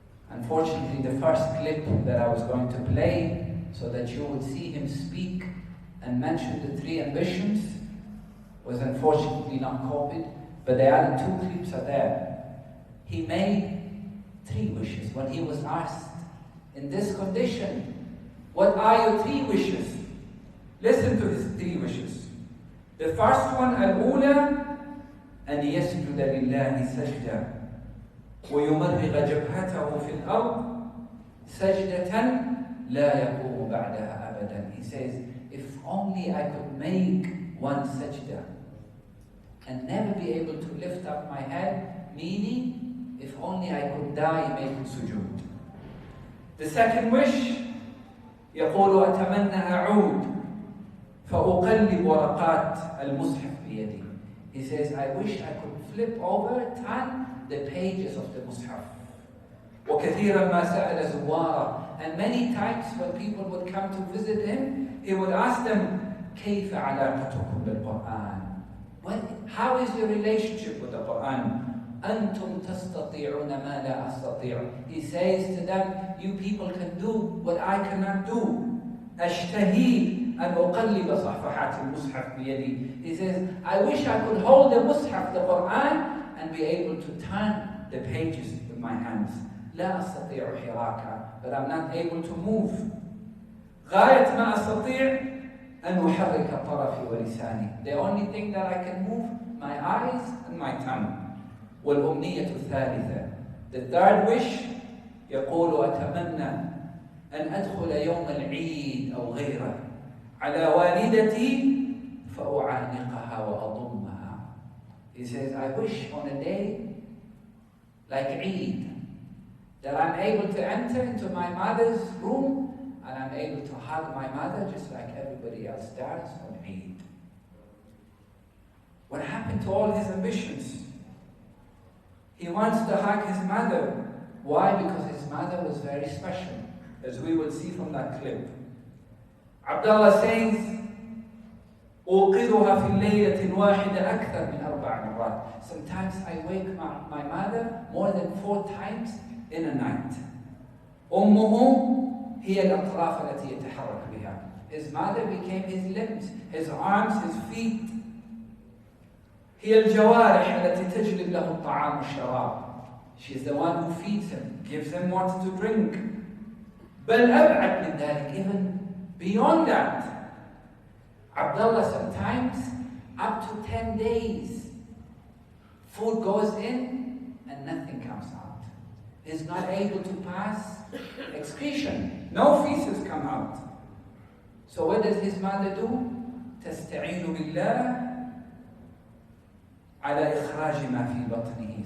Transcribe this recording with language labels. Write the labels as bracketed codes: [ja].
[en] Unfortunately, the first clip that I was going to play, so that you would see him speak and mention the 3 ambitions, was unfortunately not copied, but the other 2 clips are there. He made 3 wishes when he was asked, in this condition, what are your 3 wishes? Listen to his 3 wishes. The first one, [ar] الأولى أن يسجد لله سجدة ويمرغ جبهته في الأرض سجدة لا يقوم بعدها أبدا. [en] He says, if only I could make one sajda and never be able to lift up my head, meaning, if only I could die making sujood. The second wish, [ar] يقول أتمنى أعود فأقلب ورقات المصحف بيدي. [en] He says, I wish I could flip over, turn the pages of the Mus'haf. [ar] وَكَثِيرًا مَا سَأَلَ زُوَّارًا. [en] And many times when people would come to visit him, he would ask them, [ar] كَيْفَ عَلَاقَتُكُمْ بِالْقُرْآنِ? [en] How is your relationship with the Quran? [ar] أَنْتُمْ تَسْتَطِيعُونَ مَا لَا أَسْتَطِيعُ. [en] He says to them, you people can do what I cannot do. [ar] أَشْتَهِي أن أقلب صفحات المصحف بيدي. [en] He says, I wish I could hold the Mus'haf, the Quran, and be able to turn the pages with my hands. [ar] لا أستطيع حراكا, [en] but I'm not able to move. [ar] غاية ما أستطيع أن أحرك طرفي ولساني. [en] The only thing that I can move, my eyes and my tongue. [ar] والأمنية الثالثة. [en] The third wish, [ar] يقول أتمنى أن أدخل يوم العيد أو غيره على والدتي فأعانقها وأضمها. [en] He says, I wish on a day like Eid that I'm able to enter into my mother's room and I'm able to hug my mother just like everybody else does on Eid. What happened to all his ambitions? He wants to hug his mother. Why? Because his mother was very special, as we will see from that clip. Abdullah says, [ar] أوقظها في الليلة واحدة أكثر من 4 مرات. [en] Sometimes I wake my mother more than 4 times in a night. [ar] أمه هي الأطراف التي يتحرك بها. [en] His mother became his limbs, his arms, his feet. [ar] هي الجوارح التي تجلب له الطعام والشراب. [en] She's the one who feeds him, gives him water to drink. [ar] بل أبعد من ذلك, [en] even beyond that. Abdullah sometimes up to 10 days, food goes in and nothing comes out. He's not able to pass excretion. No feces come out. So what does his mother do? [ar] تستعين بالله على إخراج ما في بطنه.